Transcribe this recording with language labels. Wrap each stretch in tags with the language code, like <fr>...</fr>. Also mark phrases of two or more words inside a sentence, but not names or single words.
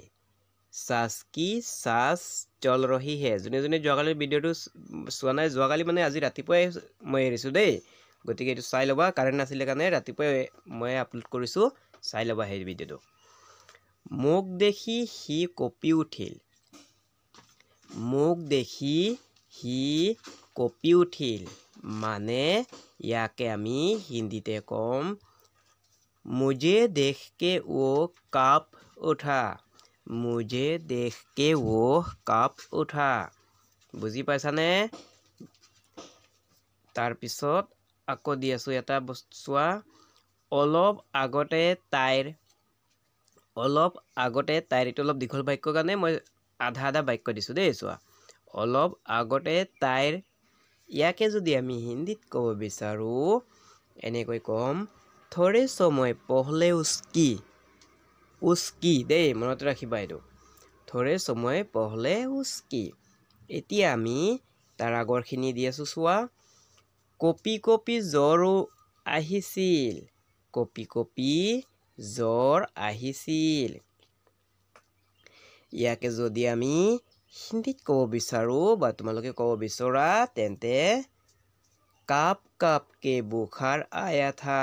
<hi>सास की सास चल रही है।</hi> <as>যোনে যোনে যোৱাকালিৰ ভিডিঅ'টো চোৱা নাই, যোৱাকালি মানে আজি ৰাতিপুৱাই মই এৰিছোঁ দেই। গতিকে এইটো চাই ল'বা। কাৰেণ্ট নাছিলে কাৰণে ৰাতিপুৱাই মই আপলোড কৰিছোঁ, চাই ল'বা সেই ভিডিঅ'টো। মোক দেখি সি কঁপি উঠিল। মোক দেখি সি কঁপি উঠিল মানে ইয়াকে আমি হিন্দীতে ক'ম</as> <hi>मुझे देख के वो काँप उठा। मुझे देख के वो काँप उठा।</hi> <as>বুজি পাইছানে? তাৰপিছত আকৌ দি আছোঁ এটা বস্তু চোৱা। অলপ আগতে তাইৰ এইটো অলপ দীঘল বাক্যৰ কাৰণে মই আধা আধা বাক্য দিছোঁ দেই। চোৱা। অলপ আগতে তাইৰ ইয়াকে যদি আমি হিন্দীত ক'ব বিচাৰোঁ এনেকৈ ক'ম</as> <hi>थोड़े समय पहले उसकी</hi> <as>দেই, মনত ৰাখিবা এইটো।</as> <hi>थोड़े समय पहले उसकी।</hi> <as>এতিয়া আমি তাৰ আগৰখিনি দি আছোঁ চোৱা। কঁপি কঁপি জ্বৰ আহিছিল। কঁপি কঁপি জ্বৰ আহিছিল। ইয়াকে যদি আমি হিন্দীত ক'ব বিচাৰোঁ বা তোমালোকে ক'ব বিচৰা তেন্তে</as> <hi>कांप कांप के बुखार आया था।</hi>